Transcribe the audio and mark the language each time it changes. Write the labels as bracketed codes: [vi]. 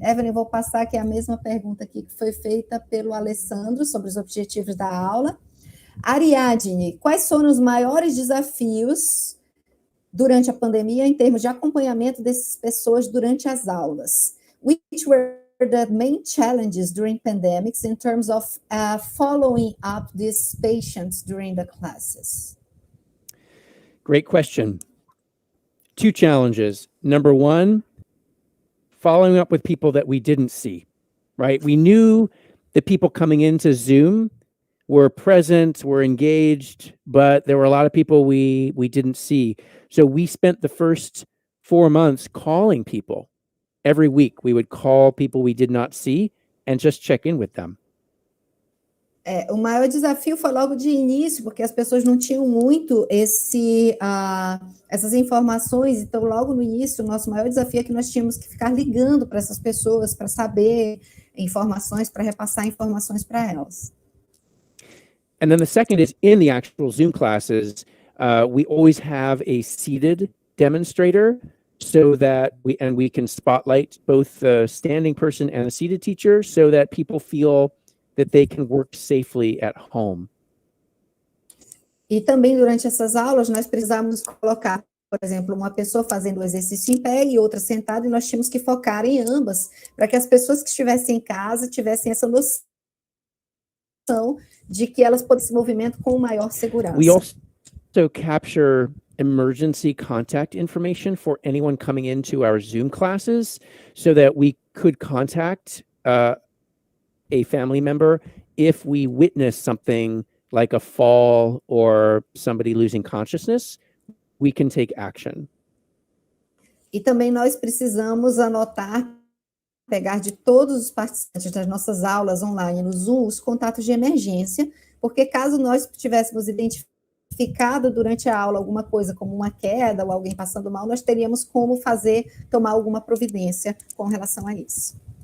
[pt] Evelyn, vou passar aqui a mesma pergunta aqui que foi feita pelo Alessandro sobre os objetivos da aula. Ariadne, quais foram os maiores desafios durante a pandemia em termos de acompanhamento dessas pessoas durante as aulas? [en] Which were the main challenges during pandemics in terms of following up these patients during the classes? Great question. 2 challenges. Number 1, following up with people that we didn't see, right? We knew the people coming into Zoom were present, were engaged, but there were a lot of people we didn't see. So we spent the first 4 months calling people. Every week we would call people we did not see and just check in with them. [pt] O maior desafio foi logo de início, porque as pessoas não tinham muito essas informações, então logo no início o nosso maior desafio é que nós tínhamos que ficar ligando para essas pessoas para saber informações, para repassar informações para elas. [en] And then the second is in the actual Zoom classes, we always have a seated demonstrator so that we can spotlight both the standing person and the seated teacher so that people feel that they can work safely at home. [pt] E também durante essas aulas nós precisávamos colocar, por exemplo, uma pessoa fazendo o exercício em pé e outra sentada, e nós tínhamos que focar em ambas, para que as pessoas que estivessem em casa tivessem essa noção de que elas podem se movimentar com maior segurança. [en] We also capture emergency contact information for anyone coming into our Zoom classes so that we could contact a family member if we witness something like a fall or somebody losing consciousness, we can take action. [pt] E também nós precisamos anotar, pegar de todos os participantes das nossas aulas online no Zoom, os contatos de emergência, porque caso nós tivéssemos identificado durante a aula alguma coisa, como uma queda ou alguém passando mal, nós teríamos como tomar alguma providência com relação a isso.